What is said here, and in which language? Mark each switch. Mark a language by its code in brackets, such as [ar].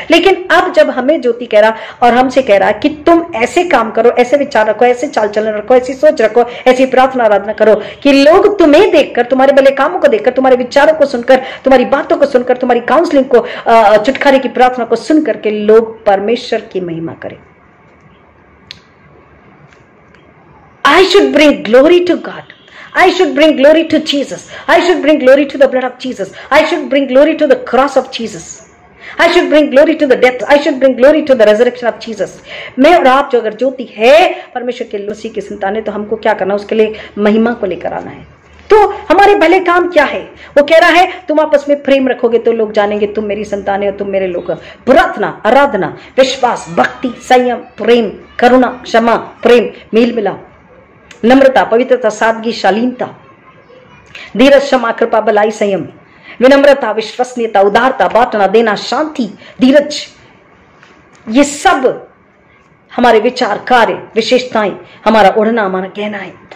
[hi] लेकिन अब जब हमें ज्योति कह रहा और हमसे कह रहा कि तुम ऐसे काम करो, ऐसे विचार रखो, ऐसे चाल चलन रखो, ऐसी सोच रखो, ऐसी प्रार्थना आराधना करो कि लोग तुम्हें देखकर, तुम्हारे भले कामों को देखकर, तुम्हारे विचारों को सुनकर, तुम्हारी बातों को सुनकर, तुम्हारी काउंसलिंग को, छुटकारे की प्रार्थना को सुनकर के लोग परमेश्वर की महिमा करें। [en] I should bring glory to God. I should bring glory to Jesus. I should bring glory to the blood of Jesus. I should bring glory to the cross of Jesus. I should bring glory to the death. I should bring glory to the resurrection of Jesus. [hi] मैं और आप जो अगर ज्योति है परमेश्वर के मसीह की संतान है, तो हमको क्या करना, उसके लिए महिमा को लेकर आना है। तो हमारे भले काम क्या है? वो कह रहा है तुम आपस में प्रेम रखोगे तो लोग जानेंगे तुम मेरी संतान हो, तुम मेरे लोग हो। प्रार्थना, आराधना, विश्वास, भक्ति, संयम, प्रेम, करुणा, क्षमा, प्रेम, मेल मिलाप, नम्रता, पवित्रता, सादगी, शालीनता, धीरज, क्षमा, कृपा, भलाई, संयम, विनम्रता, विश्वसनीयता, उदारता, बांटना, देना, शांति, धीरज, ये सब हमारे विचार, कार्य, विशेषताएं, हमारा उड़ना, हमारा कहना है।